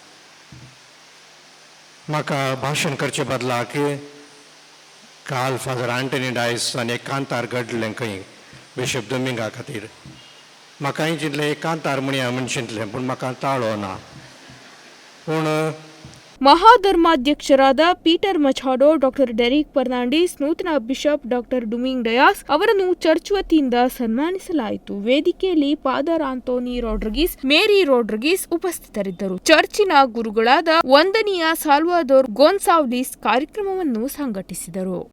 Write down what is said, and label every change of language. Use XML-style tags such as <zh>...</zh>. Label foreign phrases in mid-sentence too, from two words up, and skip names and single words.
<kok>म्हाका भाशण करचे बदलाक काल फादर आंटनी डायसान एक कांतार घडलें खंय बिशप डुमिंगा खातीर. म्हाका हांवें चिंतलें एक कांतार म्हणया म्हण चिंतलें, पूण म्हाका ताळो ना. पूण</kok> <kn>ಮಹಾಧರ್ಮಾಧ್ಯಕ್ಷರಾದ ಪೀಟರ್ ಮಚಾಡೋ, ಡಾಕ್ಟರ್ ಡೆರಿಕ್ ಫರ್ನಾಂಡಿಸ್, ನೂತನ ಬಿಷಪ್ ಡಾಕ್ಟರ್ ಡುಮಿಂಗ್ ಡಯಾಸ್ ಅವರನ್ನು ಚರ್ಚ್ ವತಿಯಿಂದ ಸನ್ಮಾನಿಸಲಾಯಿತು. ವೇದಿಕೆಯಲ್ಲಿ ಫಾದರ್ ಆಂಟೋನಿ ರೋಡ್ರಿಗಿಸ್, ಮೇರಿ ರೋಡ್ರಿಗಿಸ್ ಉಪಸ್ಥಿತರಿದ್ದರು. ಚರ್ಚಿನ ಗುರುಗಳಾದ ವಂದನೀಯ ಸಾಲ್ವಾದೋರ್ ಗೊನ್ಸಾವ್ಲಿಸ್ ಕಾರ್ಯಕ್ರಮವನ್ನು ಸಂಘಟಿಸಿದರು.</kn>